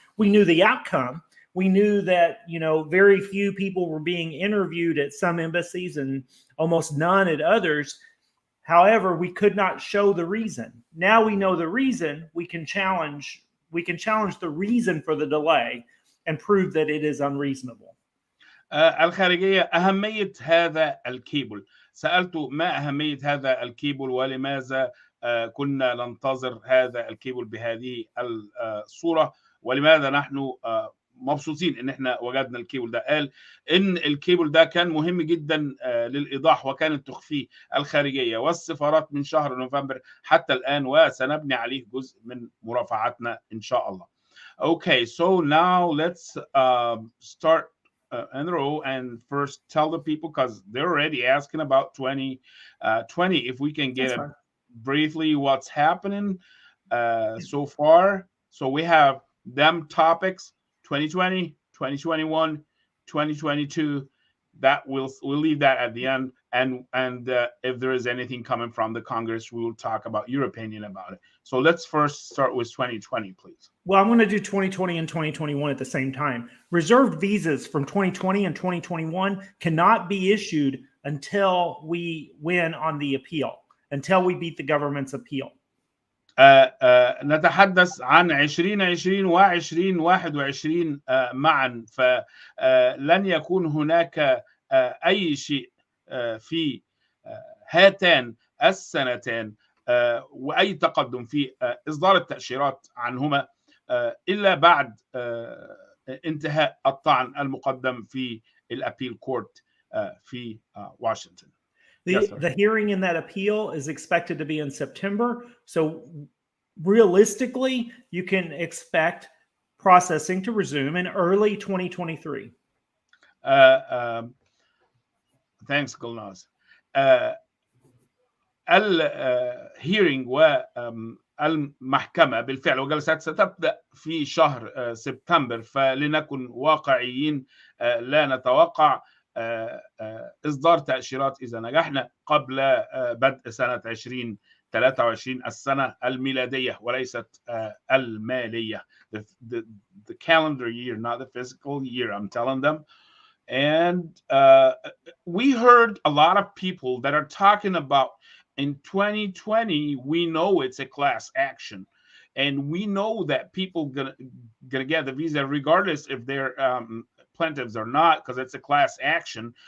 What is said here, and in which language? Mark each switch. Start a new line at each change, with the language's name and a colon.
English: We knew the outcome. We knew that, very few people were being interviewed at some embassies and almost none at others. However, we could not show the reason. Now we know the reason. We can challenge the reason for the delay and prove that it is unreasonable.
Arabic: الخارجية، أهمية هذا الكيبل. سألته ما أهمية هذا الكيبل ولماذا كنا ننتظر هذا الكيبل بهذه الصورة، ولماذا نحن مبسوطين ان احنا وجدنا الكيبل ده. قال ان الكيبل ده كان مهم جدا للإيضاح، وكانت تخفيه الخارجية والسفارات من شهر نوفمبر حتى الآن، وسنبني عليه جزء من مرافعاتنا إن شاء الله.
English: Okay, so now let's start in a row and first tell the people, because they're already asking about 2020, if we can get briefly what's happening so far. So we have them topics: 2020, 2021, 2022. That we'll leave that at the end, and if there is anything coming from the Congress, we will talk about your opinion about it. So let's first start with 2020, please. Well, I'm going to do 2020 and 2021 at the same time. Reserved visas from 2020 and 2021 cannot be issued until we win on the appeal, until we beat the government's appeal.
Arabic: نتحدث عن 2020 و2021 معا، فلن يكون هناك أي شيء في هاتان السنتين وأي تقدم في إصدار التأشيرات عنهما إلا بعد انتهاء الطعن المقدم في الأبيل كورت في واشنطن.
English: The hearing in that appeal is expected to be in September. So realistically, you can expect processing to resume in early 2023. Thanks, Gulnaz.
Arabic: الهيرنج والمحكمة بالفعل وجلسات ستبدأ في شهر سبتمبر، فلنكن واقعيين، لا نتوقع إصدار تأشيرات إذا نجحنا قبل بدء سنة 2023 السنة الميلادية وليست المالية.
English: The calendar year, not the physical year, I'm telling them. And we heard a lot of people that are talking about in 2020, we know it's a class action. And we know that people gonna get the visa regardless if they're plaintiffs or not, because it's a class action.